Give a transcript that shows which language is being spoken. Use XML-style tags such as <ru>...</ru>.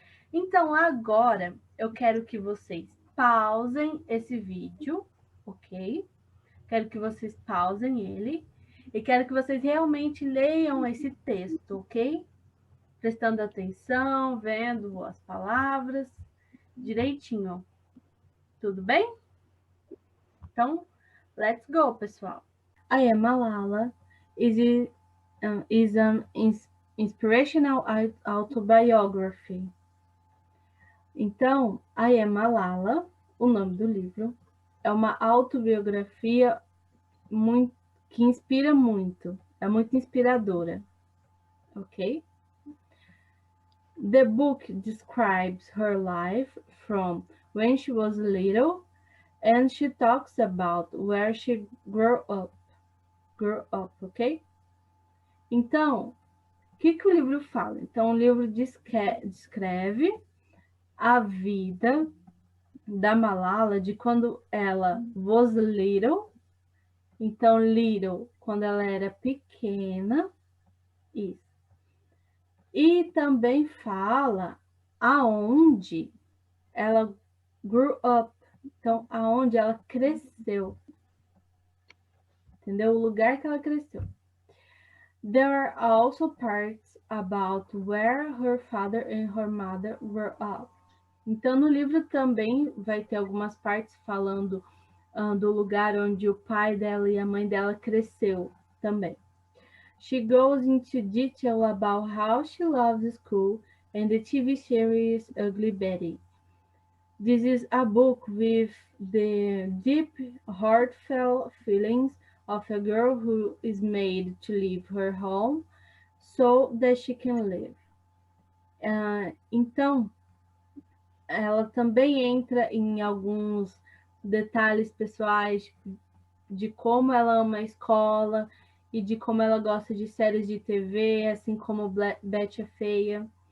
<pt>Então, agora eu quero que vocês pausem esse vídeo, ok? Quero que vocês pausem ele e quero que vocês realmente leiam esse texto, ok? Prestando atenção, vendo as palavras direitinho. Tudo bem? Então,</pt> <en>let's go,</en> <pt>pessoal.</pt> <en>I Am Malala is an inspirational autobiography.</en> <pt>Então, I Am Malala, o nome do livro, é uma autobiografia que inspira muito, é muito inspiradora, ok?</pt> <en>The book describes her life from when she was little, and she talks about where she grew up. grew up,</en> <pt>ok? Então, o que o livro fala? Então, o livro descreve a vida da Malala de quando ela</pt> <en>was little.</en> <pt>Então, little, quando ela era pequena. Isso. E também fala aonde ela</pt> <en>grew up.</en> <pt>Então, aonde ela cresceu. Entendeu? O lugar que ela cresceu.</pt> <en>There are also parts about where her father and her mother grew up.</en> <pt>Então, no livro também vai ter algumas partes falando do lugar onde o pai dela e a mãe dela cresceu também.</pt> <en>She goes into detail about how she loves school and the TV series Ugly Betty. This is a book with the deep, heartfelt feelings of a girl who is made to leave her home so that she can live.</en> <pt>Então, ela também entra em alguns detalhes pessoais de como ela ama a escola e de como ela gosta de séries de TV, assim como Betty a Feia.</pt>